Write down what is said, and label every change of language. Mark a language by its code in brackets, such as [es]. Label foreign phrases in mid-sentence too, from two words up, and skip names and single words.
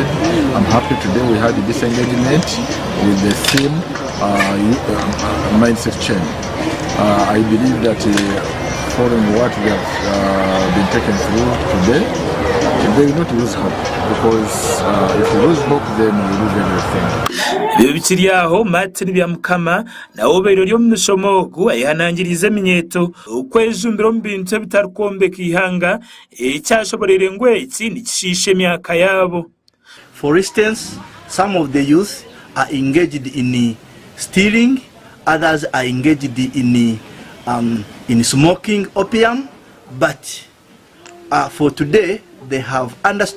[en] I'm happy today we had this engagement with the theme mindset change. I believe that following what we have been taken through today, they will not lose hope, because if we lose hope then we lose everything. [nyn] Bikiriyaho matiri bya mukama nawo beryo mu mishomogu ayihanangiriza Emihendo ukwejumbiro mu bintu bitarukombe kihanga icyashoborere ngwe ikindi kishishe myaka yabo. [en] For instance, some of the youth are engaged in stealing, others are engaged in smoking opium, but for today they have understood